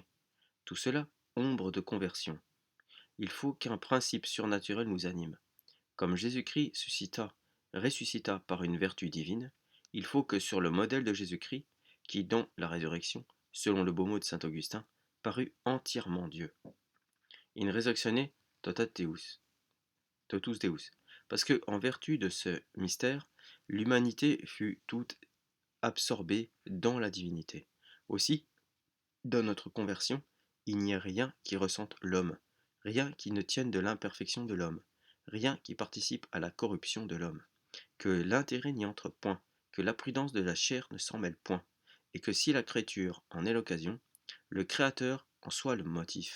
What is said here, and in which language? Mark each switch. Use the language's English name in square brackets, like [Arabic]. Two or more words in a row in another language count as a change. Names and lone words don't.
[French] Tout cela, ombre de conversion. Il faut qu'un principe surnaturel nous anime. Comme Jésus-Christ ressuscita par une vertu divine, il faut que sur le modèle de Jésus-Christ, qui dans la résurrection, selon le beau mot de saint Augustin, parut entièrement Dieu. [Latin] In resurrectione totus Deus. [French] Parce que, en vertu de ce mystère, l'humanité fut toute absorbée dans la divinité. Aussi, dans notre conversion, il n'y a rien qui ressente l'homme, rien qui ne tienne de l'imperfection de l'homme, rien qui participe à la corruption de l'homme, que l'intérêt n'y entre point, que la prudence de la chair ne s'en mêle point, et que si la créature en est l'occasion, le Créateur en soit le motif.